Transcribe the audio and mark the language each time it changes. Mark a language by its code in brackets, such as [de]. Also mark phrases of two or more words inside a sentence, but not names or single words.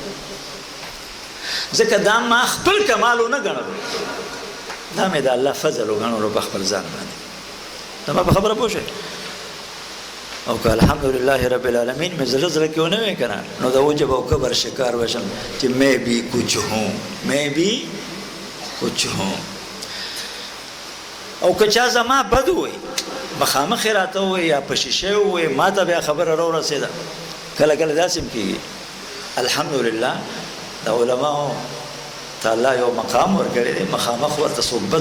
[ps] ځکه دا ما خپل کمال ونه ګڼلو دا مې د الله فضل وګڼلو په خپل ځان باندې زما په خبره پوه شئ او که [ar] الحمدلله رب العالمین [ps] مې زړه زړه کې ونه وایي که نه نو د عجب او کبر شکار بشم چې [ur] میں بھی کچھ ہوں میں بھی کچھ ہوں [ps] او که چا زما بد ووایي مخامخ یې راته ووایي یا په شیشه ووایي ما ته بیا خبره راورسېده کله کله داسې هم کېږي الحمدلله د علماو ته الله یو مقام ورکړی دی مخامخ ورته څوک بد